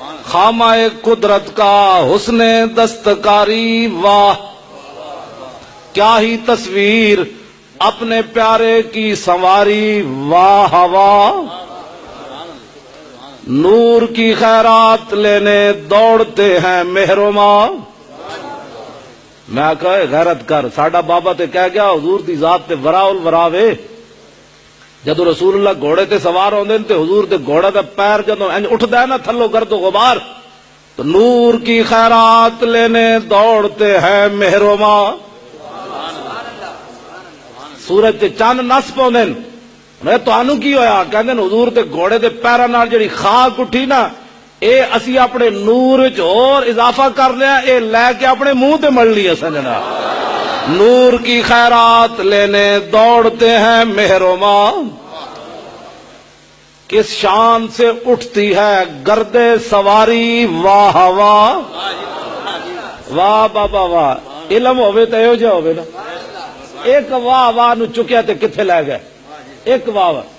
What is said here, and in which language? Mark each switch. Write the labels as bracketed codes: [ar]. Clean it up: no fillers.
[ur] خامہ قدرت کا حسن دستکاری واہ. کیا ہی تصویر اپنے پیارے کی سنواری واہ واہ. نور کی خیرات لینے دوڑتے ہیں مہرما. میں کہے غیرت کر. [pa] ساڈا بابا تے کہہ گیا حضور دی ذات تے ورا الورا وے. جدو رسول اللہ گھوڑے تے سوار ہوندے تے حضور دے گھوڑے دا پیر جدو انج اٹھدا ہے نا تھلو گرد و غبار تو [ur] نور کی خیرات لینے دوڑتے ہیں مہرما. [pa] سورج تے چاند نس پاؤندے میں تانوں کی ہویا کہندے حضور دے گھوڑے دے پیراں نال جڑی خاک اٹھی نا اے اسی اپنے نور وچ اور اضافہ کر لیا. اے لے کے اپنے منہ تے مل لی اساں جناب. [ur] نور کی خیرات لینے دوڑتے ہیں مہرما. کس شان سے اٹھتی ہے گرد سواری واہ واہ. [pa] واہ بابا واہ. علم ہوے تے ایہو جہا ہوے نا. ایک واہ واہ نو چکیا تے کتھے لے گئے. ایک واہ واہ.